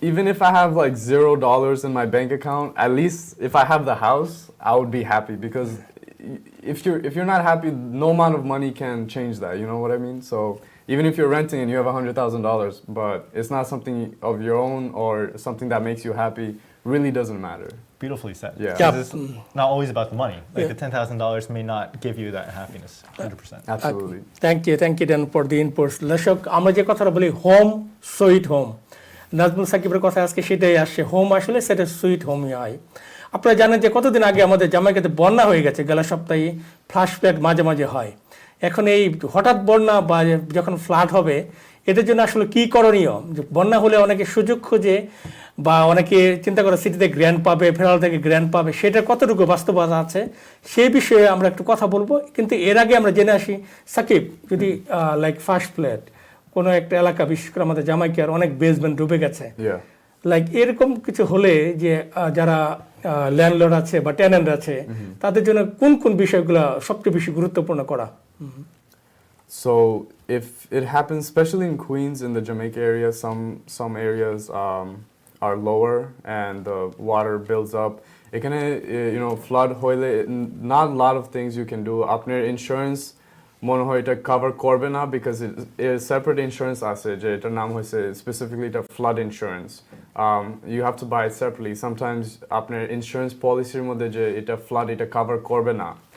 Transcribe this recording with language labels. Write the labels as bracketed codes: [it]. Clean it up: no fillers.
[en] even if I have like $0 in my bank account, at least if I have the house, I would be happy, because if you're not happy, no amount of money can change that. You know what I mean? So even if you're renting and you have $100,000, but it's not something of your own or something that makes you happy, really doesn't matter. Beautifully said. Yeah. 'Cause it's not always about the money. Like Yeah. the $10,000 may not give you that happiness, 100%. Absolutely. Thank you then for the inputs. [bn] দর্শক, আমরা যে কথাটা বলি home sweet home, Nazmul সাকিবের কথা আজকে সেটাই আসছে। হোম আসলে সেটা সুইট হোমই হয়। আপনারা জানেন যে কতদিন আগে আমাদের জামাইকাতে বন্যা হয়ে গেছে, গেল সপ্তাহে ফ্লাশ ফ্লাড মাঝে মাঝে হয়। এখন এই হঠাৎ বন্যা বা যখন ফ্লাড হবে, এদের জন্য আসলে কী করণীয়? বন্যা হলে অনেকে সুযোগ খোঁজে বা অনেকে চিন্তা করে সিটিতে গ্র্যান্ড পাবে, ফেরাল থেকে গ্র্যান্ড পাবে, সেটা কতটুকু বাস্তবতা আছে সেই বিষয়ে আমরা একটু কথা বলবো। কিন্তু এর আগে আমরা জেনে আসি, সাকিব, যদি লাইক ফার্স্ট ফ্ল্যাট কোনো একটা এলাকা, বিশেষ করে আমাদের জামাইকার অনেক বেসমেন্ট ডুবে গেছে, Yeah. লাইক এরকম কিছু হলে যে যারা ল্যান্ডলর্ড আছে বা টেনেন্ট আছে, তাদের জন্য কোন কোন বিষয়গুলো সবচেয়ে বেশি গুরুত্বপূর্ণ করা? [en] So if it happens, especially in Queens, in the Jamaica area, some areas are lower and the water builds up. It can, you know, flood [bn] hoile. [en] Not a lot of things you can do. [bn] Apner insurance মনে হয় এটা cover করবে না, [en] because it is separate insurance [bn] আছে যে এটার নাম হয়েছে specifically এটা flood insurance. [en] You have to buy it separately. [bn] Sometimes আপনার insurance policy এর মধ্যে যে এটা flood এটা cover করবে না.